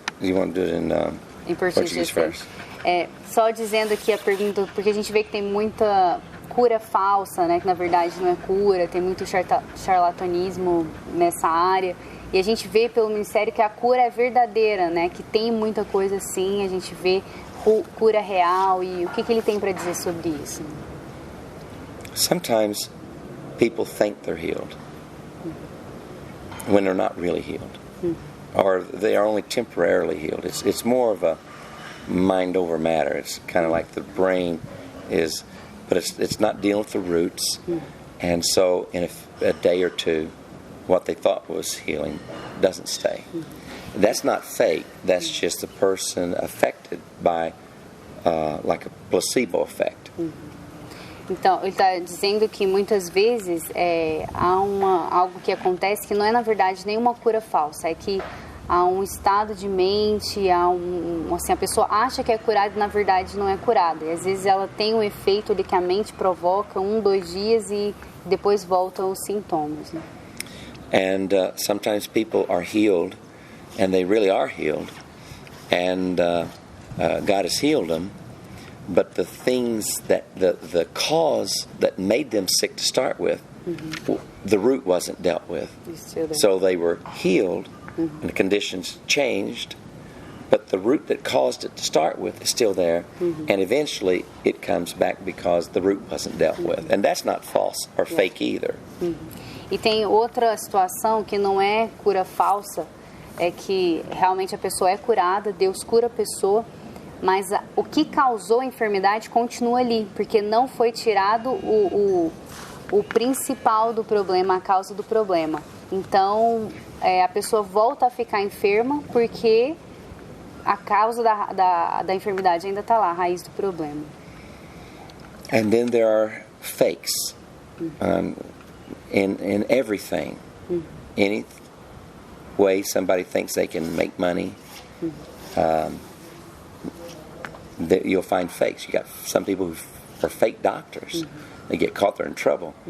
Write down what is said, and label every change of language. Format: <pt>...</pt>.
<en>You want to do it in Portuguese first?</en> <pt>Só dizendo aqui a pergunta, porque a gente vê que tem muita cura falsa, né? Que na verdade não é cura, tem muito charlatanismo nessa área. E a gente vê pelo Ministério que a cura é verdadeira, né? Que tem muita coisa assim, a gente vê cura real. E o que ele tem para dizer sobre isso?</pt> <en>Sometimes people think they're healed when they're not really healed, or they are only temporarily healed. It's more of mind over matter. It's kind of like the brain is, but it's not dealing with the roots. And so in a day or two, what they thought was healing doesn't stay. That's not fake. That's just a person affected by like a placebo effect.</en> <pt>Então, ele está dizendo que muitas vezes há algo que acontece que não é, na verdade, nenhuma cura falsa. É que há um estado de mente, assim, a pessoa acha que é curada e, na verdade, não é curada. E, às vezes, ela tem um efeito ali que a mente provoca 2 dias e depois voltam os sintomas. Né?</pt> <en>And sometimes people are healed, and they really are healed, and God has healed them. But the things that the cause that made them sick to start with, the root wasn't dealt with. So they were healed, and the conditions changed, but the root that caused it to start with is still there, and eventually it comes back because the root wasn't dealt with. And that's not false or fake either.</en> <pt>E tem outra situação que não é cura falsa, é que realmente a pessoa é curada, Deus cura a pessoa, mas o que causou a enfermidade continua ali, porque não foi tirado o principal do problema, a causa do problema. Então, a pessoa volta a ficar enferma porque a causa da enfermidade ainda está lá, a raiz do problema.</pt> <en>And then there are fakes in everything. Any way somebody thinks they can make money, you'll find fakes. You got some people who are fake doctors. They get caught, they're in trouble.</en>